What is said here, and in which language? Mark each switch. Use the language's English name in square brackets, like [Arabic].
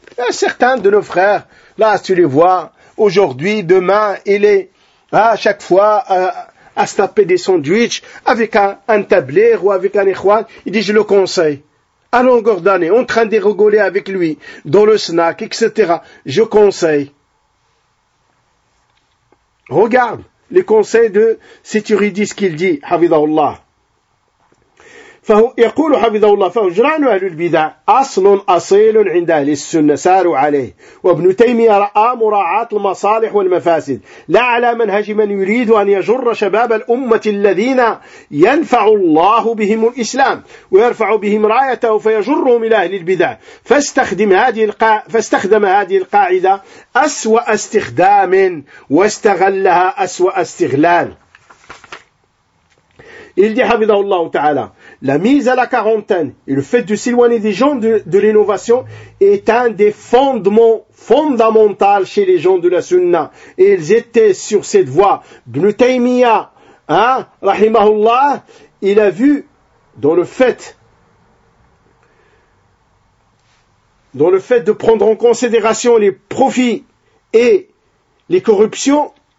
[French] Certains de nos frères, là, tu les vois, aujourd'hui, demain, il est à chaque fois à se taper des sandwichs avec un tablier ou avec un ikhwan. Il dit, je le conseille. À longueur d'année, en train de rigoler avec lui, dans le snack, etc. Je conseille. Regarde les conseils de Sétiridis qu'il dit, Havidahullah. [Arabic] يقول Havidahullah, فهجران أهل البدع أصل أصيل عند أهل السنة ساروا عليه وابن تيمية رأى مراعاة المصالح والمفاسد لا على منهج من يريد أن يجر شباب الأمة الذين ينفع الله بهم الإسلام ويرفع بهم رايته فيجرهم إلى أهل البدع فاستخدم هذه القاعدة أسوأ استخدام واستغلها أسوأ استغلال. [French] Il dit, Habibullah Ta'ala, la mise à la quarantaine et le fait de s'éloigner des gens de l'innovation est un des fondements fondamentaux chez les gens de la Sunna. Et ils étaient sur cette voie. Ibn Taymiyyah, hein, Rahimahullah, il a vu dans le fait de prendre en considération les profits et les corruptions,